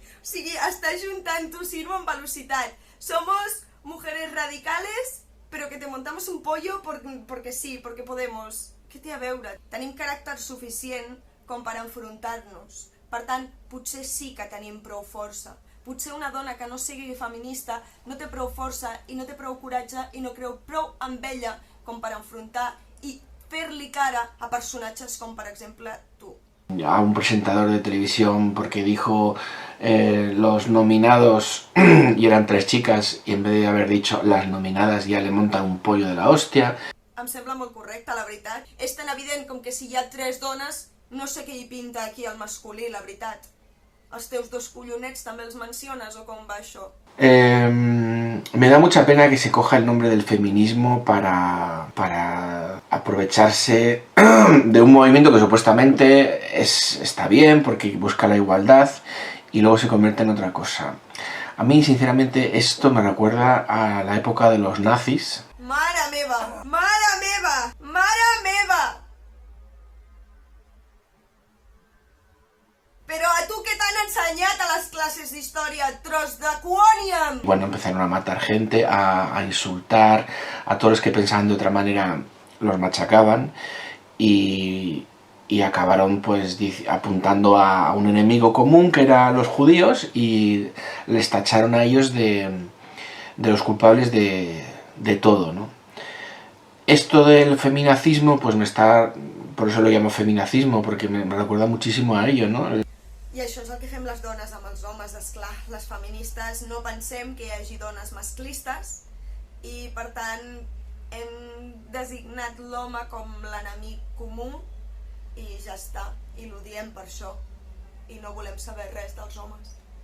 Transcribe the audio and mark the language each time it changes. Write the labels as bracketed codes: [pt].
[ca] O sigui, està juntant tu sirvo en velocitat. [es] Somos mujeres radicales, pero que te montamos un pollo porque sí, porque podemos. [ca] Què té a veure? Tenim caràcter suficient com per enfrontar-nos. Per tant, potser sí que tenim prou força. Potser una dona que no sigui feminista no té prou força i no té prou coratge i no creu prou amb ella com per enfrontar i fer-li cara a personatges com, per exemple, tu. [es] A un presentador de televisión porque dijo los nominados y eran 3 chicas y en vez de haber dicho las nominadas ya le montan un pollo de la hostia. [ca] Em sembla molt correcte, la veritat. És tan evident com que si hi ha 3 dones, no sé què hi pinta aquí el masculí, la veritat. Els teus 2 collonets també els menciones o com va això? [es] Me da mucha pena que se coja el nombre del feminismo para aprovecharse de un movimiento que supuestamente está bien porque busca la igualdad y luego se convierte en otra cosa. A mí, sinceramente, esto me recuerda a la época de los nazis. [ca] Mare meva! Mare meva! Mare meva! Però a tu què t'han ensenyat a les classes d'història, tros de quòniam? [es] Bueno, empezaron a matar gente, a insultar, a todos los que pensaban de otra manera los machacaban y acabaron pues apuntando a un enemigo común que eran los judíos y les tacharon a ellos de los culpables de todo, ¿no? Esto del feminacismo pues por eso lo llamo feminacismo, porque me recuerda muchísimo a ello, ¿no? [ca] I això és el que fem les dones amb els homes, esclar. Les feministes no pensem que hi hagi dones masclistes i, per tant, hem designat l'home com l'enemic comú i ja està. I l'odiem per això. I no volem saber res dels homes.